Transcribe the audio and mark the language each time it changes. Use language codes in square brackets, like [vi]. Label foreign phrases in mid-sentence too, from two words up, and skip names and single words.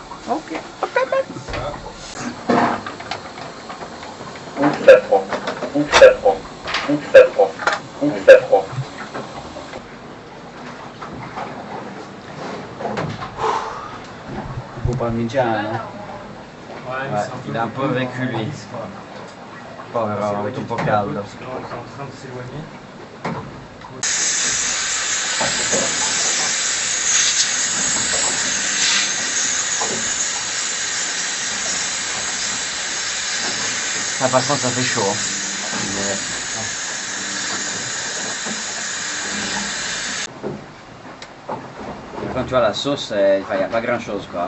[fr] Faut pas me dire, hein. Ouais, il a un peu vécu lui. [it] Povero, un po' caldo. [fr] Parce que là, on est en train de s'éloigner. Ça, par contre, ça fait chaud. Quand tu vois la sauce, il n'y a pas grand chose quoi.